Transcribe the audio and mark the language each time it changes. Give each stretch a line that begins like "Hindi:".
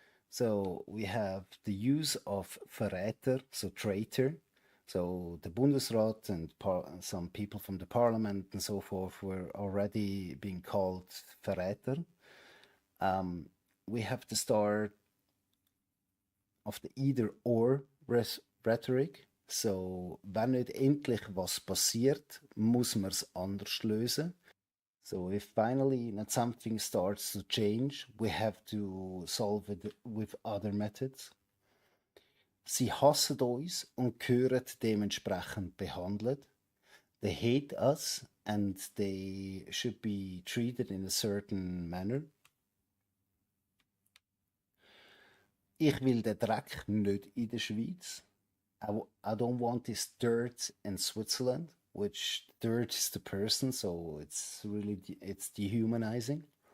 English: So we have the use of Verräter, so traitor. So the Bundesrat and some people from the parliament and so forth were already being called Verräter. We have the start of the either-or rhetoric.
German: So, wenn nicht endlich was passiert, muss man es anders lösen.
English: So, if finally not something starts to change, we have to solve it with other methods.
German: Sie hassen uns und gehören dementsprechend behandelt.
English: They hate us and they should be treated in a certain manner.
German: Ich will den Dreck nicht in der Schweiz.
English: I don't want this dirt in Switzerland, which dirt is the person, so it's really it's dehumanizing.